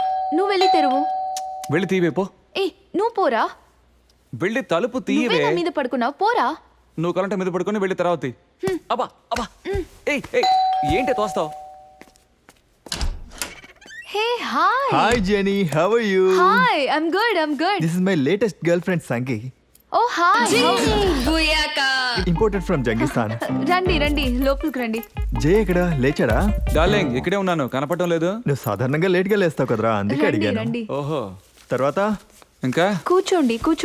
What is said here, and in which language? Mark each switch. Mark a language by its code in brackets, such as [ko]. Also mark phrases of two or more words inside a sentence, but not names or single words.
[te] నువ్వు వెళ్ళి తెరువు. వెళ్ళి తీవే పో. ఏ నువ్వు పోరా. వెళ్ళి తలుపు నువ్వే తీయవే. నా మీద పడుకున్నావు, పోరా. నువ్వు కరెంట్ మీద పడుకొని వెళ్ళి తర్వాత తీ. అబ్బా అబ్బా. ఏయ్ ఏయ్, ఏంటి తోస్తావు? [en] Hey hi. Hi Jenny, how are you? Hi, I'm good, I'm good. This is my latest girlfriend Sangi. Oh hi. Imported from Jangistan. [te] రండి రండి, లోపలికి రండి. జే ఇక్కడ లేచాడా? డార్లింగ్, ఇక్కడే ఉన్నాను, కనపడటం లేదు. నువ్వు సాధారణంగా లేట్ గా లేస్తావు కదరా, అందుకే రండి అడిగాను. రండి. ఓహో, తర్వాత ఇంకా కూర్చోండి కూర్చోండి.